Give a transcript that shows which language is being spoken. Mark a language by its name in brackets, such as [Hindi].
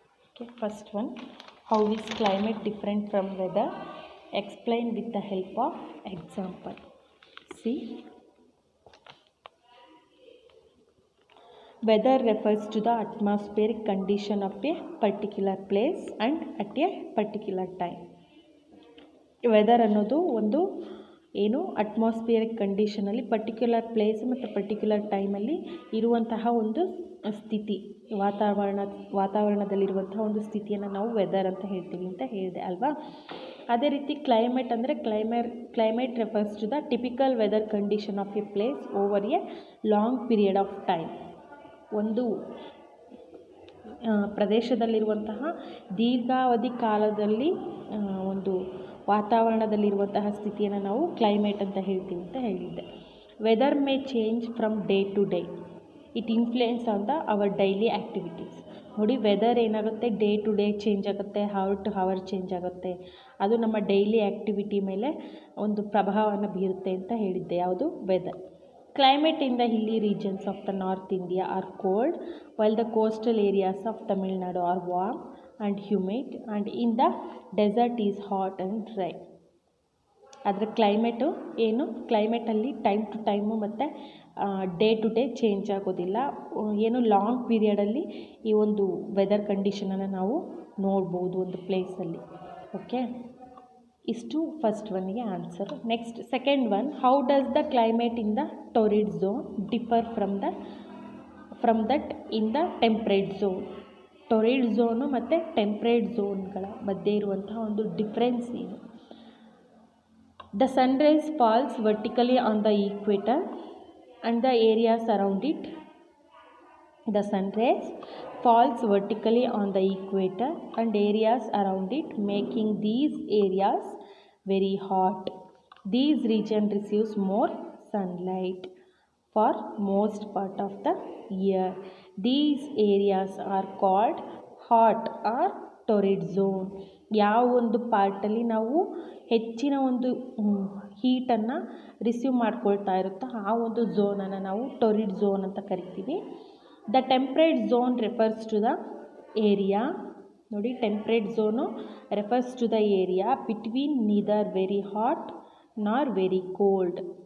[English] Okay, first one. How is climate different from weather? Explain with the help of example. See. Weather refers to the atmospheric condition of a particular place and at a particular time. [Kannada] Weather ಅನ್ನೋದು ಒಂದು ಏನು atmospheric ಕಂಡೀಷನಲ್ಲಿ particular place ಮತ್ತು particular ಟೈಮಲ್ಲಿ ಇರುವಂತಹ ಒಂದು ಸ್ಥಿತಿ, ವಾತಾವರಣದಲ್ಲಿರುವಂತಹ ಒಂದು ಸ್ಥಿತಿಯನ್ನು ನಾವು ವೆದರ್ ಅಂತ ಹೇಳ್ತೀವಿ ಅಂತ ಹೇಳಿದೆ ಅಲ್ವಾ. ಅದೇ ರೀತಿ [English] Climate ಅಂದರೆ climate refers to the typical weather condition of a place over a long period of time. [Kannada] ಒಂದು ಪ್ರದೇಶದಲ್ಲಿರುವಂತಹ ದೀರ್ಘಾವಧಿ ಕಾಲದಲ್ಲಿ ಒಂದು ವಾತಾವರಣದಲ್ಲಿರುವಂತಹ ಸ್ಥಿತಿಯನ್ನು ನಾವು ಕ್ಲೈಮೇಟ್ ಅಂತ ಹೇಳ್ತೀವಿ ಅಂತ ಹೇಳಿದ್ದೆ. [English] Weather may change from day to day. It influence on the our daily activities. [Kannada] ನೋಡಿ, ವೆದರ್ ಏನಾಗುತ್ತೆ, ಡೇ ಟು ಡೇ ಚೇಂಜ್ ಆಗುತ್ತೆ, ಹವರ್ ಟು ಹವರ್ ಚೇಂಜ್ ಆಗುತ್ತೆ. ಅದು ನಮ್ಮ ಡೈಲಿ ಆ್ಯಕ್ಟಿವಿಟಿ ಮೇಲೆ ಒಂದು ಪ್ರಭಾವವನ್ನು ಬೀರುತ್ತೆ ಅಂತ ಹೇಳಿದ್ದೆ. ಯಾವುದು? Weather. [English] Climate in the hilly regions of the North India are cold, while the coastal areas of Tamil Nadu are warm and humid, and in the desert is hot and dry. [Kannada] ಅದರ climate ಏನು, ಕ್ಲೈಮೇಟಲ್ಲಿ time to time ಮತ್ತು day to day change ಆಗೋದಿಲ್ಲ. ಏನು long ಪೀರಿಯಡಲ್ಲಿ ಈ ಒಂದು weather ಕಂಡೀಷನನ್ನು ನಾವು ನೋಡ್ಬೋದು ಒಂದು ಪ್ಲೇಸಲ್ಲಿ. [English] okay, [Kannada] ಇಷ್ಟು first ಒನ್ಗೆ answer. [English] Next second one, how does the climate in the torrid zone differ from that in the temperate zone. [Kannada] ಟೊರಿಡ್ zone ಮತ್ತು ಟೆಂಪ್ರೇಟ್ ಝೋನ್ಗಳ ಮಧ್ಯೆ ಇರುವಂತಹ ಒಂದು ಡಿಫ್ರೆನ್ಸ್ ಏನು? [English] The sun rays falls vertically on the equator and the areas around it. The sun rays falls vertically on the equator and areas around it, making these areas very hot. These region receives more sunlight for most part of the year. These areas are called hot or torrid zone. [Kannada] ಯಾವ ಒಂದು ಪಾರ್ಟಲ್ಲಿ ನಾವು ಹೆಚ್ಚಿನ ಒಂದು ಹೀಟನ್ನು receive ಮಾಡ್ಕೊಳ್ತಾ ಇರುತ್ತೋ ಆ ಒಂದು ಝೋನನ್ನು ನಾವು ಟೊರಿಡ್ ಝೋನ್ ಅಂತ ಕರಿತೀವಿ. [English] The temperate zone refers to the area. ನೋಡಿ, temperate zone refers to the area between neither very hot nor very cold.